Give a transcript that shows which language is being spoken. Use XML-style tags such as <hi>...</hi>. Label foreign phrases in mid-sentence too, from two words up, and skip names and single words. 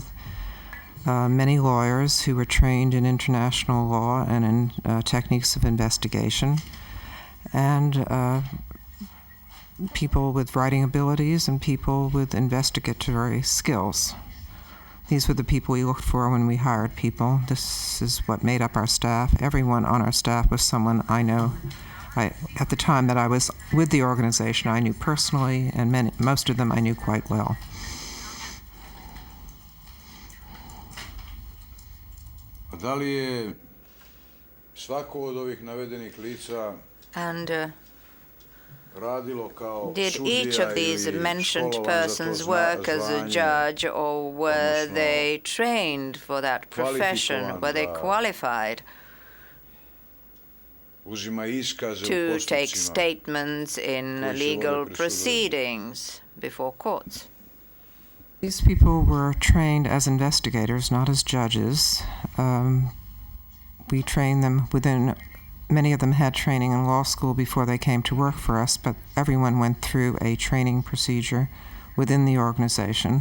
<en>Many lawyers who were trained in international law and in techniques of investigation, and people with writing abilities and people with investigatory skills. These were the people we looked for when we hired people. This is what made up our staff. Everyone on our staff was someone I know. At the time that I was with the organization, I knew personally, and most of them I knew quite well.</en> <sr>Da li je svako od ovih navedenih lica</sr> <en>And</en> <sr>radilo kao</sr> <en>did</en> <sr>sudija</sr> <en>each of these</en> <sr>ili</sr> <en>mentioned</en> <sr>školovan za to</sr> <en>persons work as a</en> <sr>zvanje,</sr> <en>judge, or were</en> <sr>odnosno</sr> <en>they trained for that profession?</en> <sr>kvalifikovan</sr> <en>Were they</en> <sr>da</sr> <en>qualified</en> <sr>uzima iskaze u</sr> <en>to take</en> <sr>postupcima</sr> <en>statements in</en> <sr>koji se</sr> <en>legal</en> <sr>vode pred sudovima?</sr> <en>proceedings before courts? These people were trained as investigators, not as judges. We trained them many of them had training in law school before they came to work for us, but everyone went through a training procedure within the organization.</en>